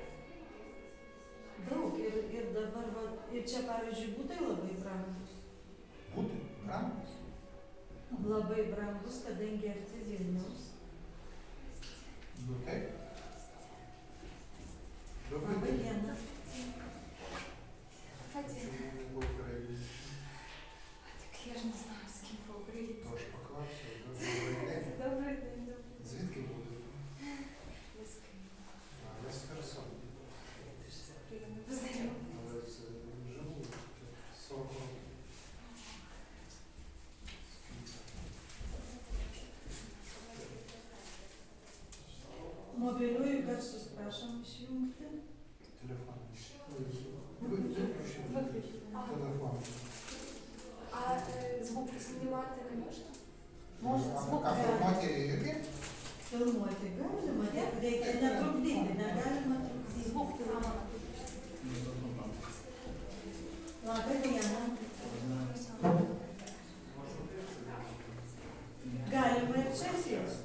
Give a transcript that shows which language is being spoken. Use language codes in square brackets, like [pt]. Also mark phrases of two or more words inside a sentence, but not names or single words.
[lt] Daug ir dabar va, ir čia pavyzdžiui būtai labai brangus. Būtai? Brangus? Labai brangus, kadangi arti Vilniaus. Nu taip. Добрый Labai [ru] день. [lt] diena. [uk] Так я ж не знаю, з ким поговорити. Тож поклався. Добрий день. Добрий день, добрий. Звідки будете? Я з Києва. Я з Херсону. Приємно познайомитися. Але це живу. 40 років. [lt] Mobiliųjų garsus prašom išjungti. [uk] Телефон. Виключити. Телефон. А звук знімати, звісно? А в форматі який? [lt] Filmuoti galima, ne? Reikia netrukdyti, negalima trukdyti. [uk] Звук прямо на [lt] Labą dieną. Galima ir čia sėsti.